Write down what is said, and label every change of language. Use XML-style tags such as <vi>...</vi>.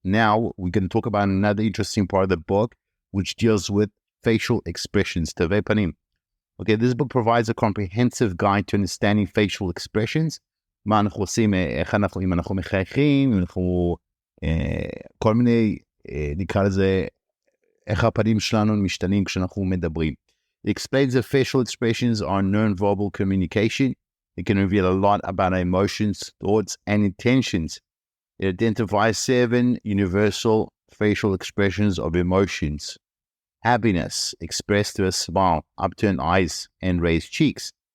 <en>Now we're going to talk about another interesting part of the book, which deals with facial expressions,</en> <he>תווי פנים.</he> <en>Okay, this book provides a comprehensive guide to understanding facial expressions.</en> <he>מה אנחנו עושים, אם אנחנו מחייכים, אם אנחנו, כל מיני, נקרא לזה, איך הפנים שלנו משתנים כשאנחנו מדברים.</he> <en>It explains that facial expressions are non-verbal communication. It can reveal a lot about our emotions, thoughts, and intentions. It identifies 7 universal facial expressions of emotions. Happiness, expressed through a smile, upturned eyes, and raised cheeks.</en>